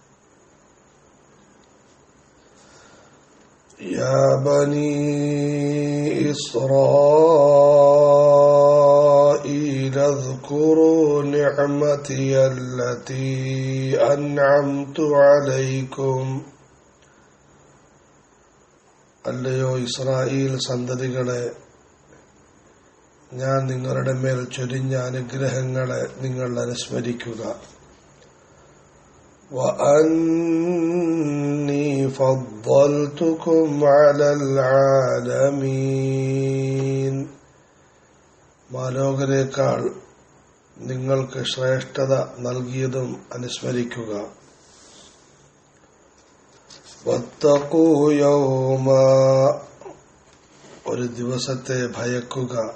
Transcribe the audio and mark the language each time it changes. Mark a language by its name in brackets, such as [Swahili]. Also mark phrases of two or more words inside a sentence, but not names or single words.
[Arabic] يا بني إسرائيل اذكروا نعمتي التي أنعمت عليكم. [Malayalam] അല്ലയോ ഇസ്രായേൽ സന്തതികളെ, ഞാൻ നിങ്ങളുടെ മേൽ ചൊരിഞ്ഞ അനുഗ്രഹങ്ങളെ നിങ്ങൾ അനുസ്മരിക്കുക. [Arabic] وأني فضلتكم على العالمين. [Malayalam] മാലോകരേക്കാൾ നിങ്ങൾക്ക് ശ്രേഷ്ഠത നൽകിയതും അനുസ്മരിക്കുക. [Arabic] واتقوا يوما, [Malayalam] ഒരു ദിവസത്തെ ഭയക്കുക.